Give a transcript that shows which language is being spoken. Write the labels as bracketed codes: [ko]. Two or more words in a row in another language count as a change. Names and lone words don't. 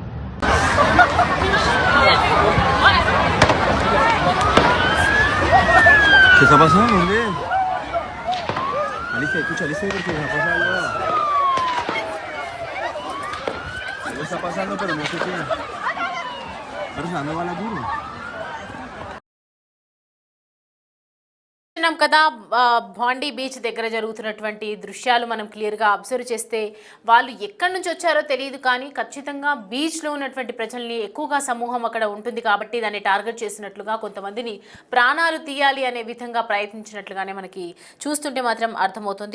[es] ¿Qué está pasando, hombre? Alicia, escucha, Alicia, porque me pasa algo. está pasando, pero no sé qué. Pero se anda bala duro. [te] చూస్తున్నాం కదా భాండీ బీచ్ దగ్గర జరుగుతున్నటువంటి దృశ్యాలు మనం క్లియర్గా అబ్జర్వ్ చేస్తే వాళ్ళు ఎక్కడి నుంచి వచ్చారో తెలియదు, కానీ ఖచ్చితంగా బీచ్లో ఉన్నటువంటి ప్రజల్ని ఎక్కువగా సమూహం అక్కడ ఉంటుంది కాబట్టి దాన్ని టార్గెట్ చేసినట్లుగా, కొంతమందిని ప్రాణాలు తీయాలి అనే విధంగా ప్రయత్నించినట్లుగానే మనకి చూస్తుంటే మాత్రం అర్థమవుతుంది.